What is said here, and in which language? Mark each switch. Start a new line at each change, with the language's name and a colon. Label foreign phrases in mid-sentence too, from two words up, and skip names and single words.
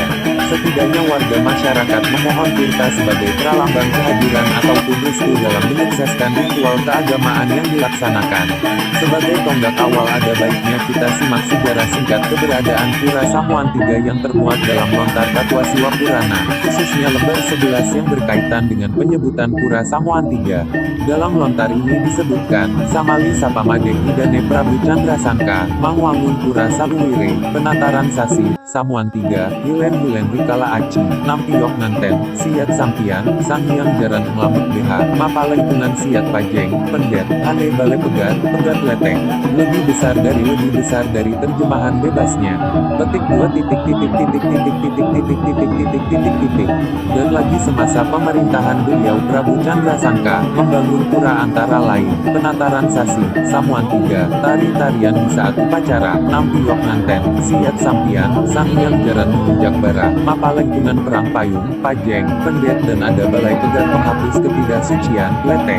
Indonesian: Setidaknya warga masyarakat memohon Tirta sebagai pralambang kehadiran ataupun restu dalam menyukseskan ritual keagamaan yang dilaksanakan. Sebagai tonggak awal ada baiknya kita simak sejarah singkat keberadaan Pura Samuan III yang termuat dalam lontar Tatwa Siwa Purana, khususnya lembar 11 yang berkaitan dengan penyebutan Pura Samuan III. Dalam lontar ini disebutkan,
Balinese: Samali Sapamade Idane Prabu Chandra Sangka, Mangwangun Pura Saluwire, Penataran Sasi, Samuan III, Hilen Rikala Aci, Nampiyok Nanten, Siat Sampian, Sangyang Jaran Nglamuk BH, Mapalengkungan Siat Pajeng, Pendet, Hane Bale Pegat Leteng.
Indonesian: Lebih besar dari terjemahan bebasnya. Petik 2 titik. Dan lagi semasa pemerintahan beliau Prabu Chandra Sangka, membangun pura antara lain, Penataran Sasi, Samuan III, tari-tarian di saat upacara, Nampiyok Nanten, Siat Sampian, Sangyang Jaran Menginjak Bara, Mapalengkungan Perang Payung, Pajeng, Pendet dan ada Balai Pegat penghapus ketidaksucian, Leteng.